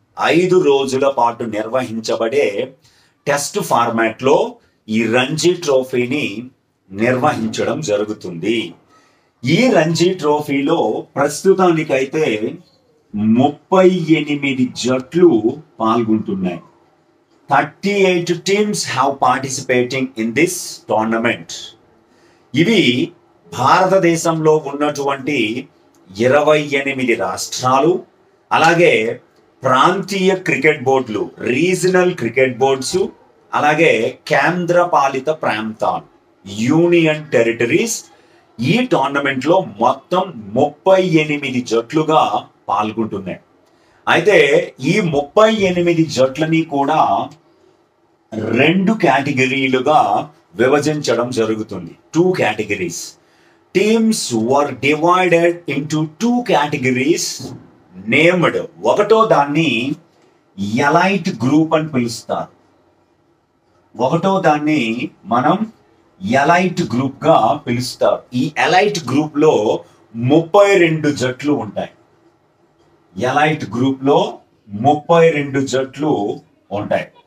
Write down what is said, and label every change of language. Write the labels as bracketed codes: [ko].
[te] 5 రోజుల పాటు నిర్వహించబడే టెస్ట్ ఫార్మాట్ లో ఈ రంజీ ట్రోఫీని నిర్వహించడం జరుగుతుంది. ఈ రంజీ ట్రోఫీలో ప్రస్తుతానికైతే 38 జట్లు పాల్గొంటున్నాయి. [en] 38 teams have participating in this tournament. [te] ఇవి భారతదేశంలో ఉన్నటువంటి 28 రాష్ట్రాలు, అలాగే ప్రాంతీయ క్రికెట్ బోర్డులు, రీజనల్ క్రికెట్ బోర్డ్స్, అలాగే కేంద్ర పాలిత ప్రాంతాలు, యూనియన్ టెరిటరీస్ ఈ టోర్నమెంట్ లో మొత్తం 38 జట్లుగా పాల్గొంటున్నాయి. అయితే ఈ 38 జట్లని కూడా 2 కేటగిరీలుగా విభజించడం జరుగుతుంది. [en] 2 categories. Teams were divided into 2 categories named. [te] ఒకటో దాన్ని ఎలైట్ గ్రూప్ అని పిలుస్తారు. ఒకటో దాన్ని మనం ఎలైట్ గ్రూప్ గా పిలుస్తారు. ఈ ఎలైట్ గ్రూప్ లో 32 జట్లు ఉంటాయి. ఎలైట్ గ్రూప్ లో 32 జట్లు ఉంటాయి.